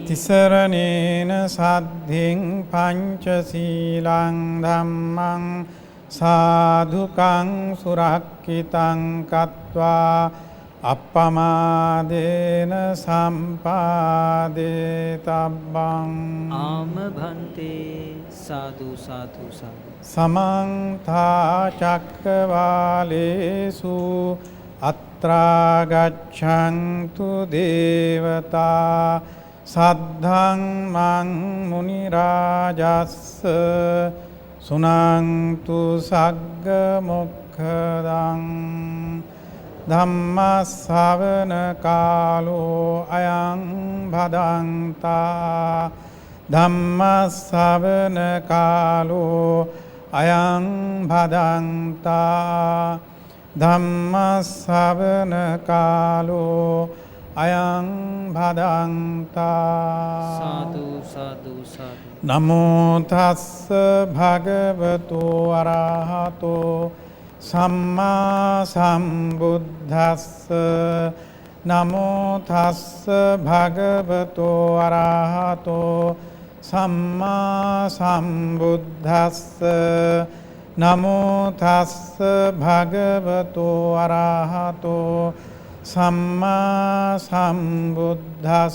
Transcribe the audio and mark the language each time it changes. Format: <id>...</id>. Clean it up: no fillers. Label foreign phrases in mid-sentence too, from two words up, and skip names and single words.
<pi>තිසරණේන සද්ධින් පංචශීලං ධම්මං සාධුකං සුරක්ඛිතං කତ୍වා අප්පමාදේන සම්පාදේ තබ්බං.</pi> <si>ආම භන්තේ. සාදු සාදු සාදු.</si> <pi>සමන්ත චක්කවාලේසු අත්‍රා ගච්ඡන්තු දේවතා සද්ධං මං මුනි රාජස්ස සුනන්තු සග්ග මොක්ඛ මොක්ඛදං ධම්ම ශ්‍රවණ කාලෝ අයං භදංතා ධම්ම ශ්‍රවණ කාලෝ අයං භදංතා ධම්ම ශ්‍රවණ කාලෝ අයං භදංතා</pi> <si>සාදු සාදු සාදු.</si> <pi>නමෝ තස්ස භගවතු අරහතෝ සම්මා සම්බුද්දස්ස නමෝ තස්ස භගවතු අරහතෝ සම්මා සම්බුද්දස්ස නමෝ තස්ස භගවතු අරහතෝ සම්මා සම්බුද්දස්ස</pi>